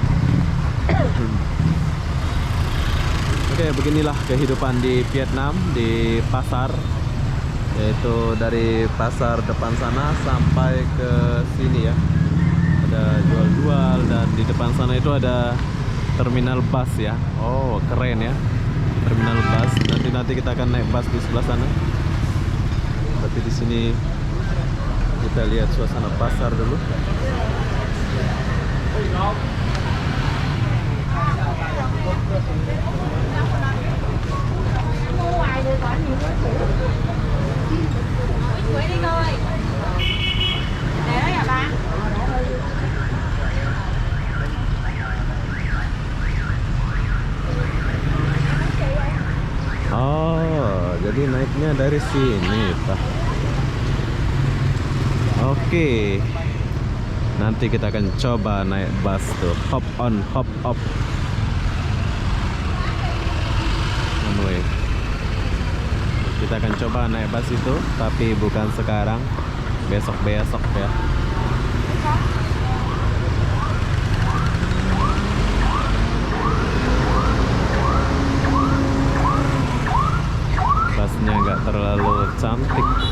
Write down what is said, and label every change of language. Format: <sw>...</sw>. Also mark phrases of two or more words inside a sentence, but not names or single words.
<id>Oke, beginilah kehidupan di Vietnam, di pasar, yaitu dari pasar depan sana sampai ke sini ya. Ada jual-jual, dan di depan sana itu ada terminal bus ya. Oh, keren ya, terminal bus. Nanti kita akan naik bus di sebelah sana. Tapi di sini kita lihat suasana pasar dulu.</id> <vi>Quỷ đi coi. Để đó nhà ba.</vi> <id>Oh, jadi naiknya dari sini, Pak. Oke. Nanti kita akan coba naik bus tuh.</id> <en>Hop on, hop off. Anyway.</en> <id>Kita akan coba naik bus itu, tapi bukan sekarang. Besok-besok ya. Busnya nggak terlalu cantik.</id>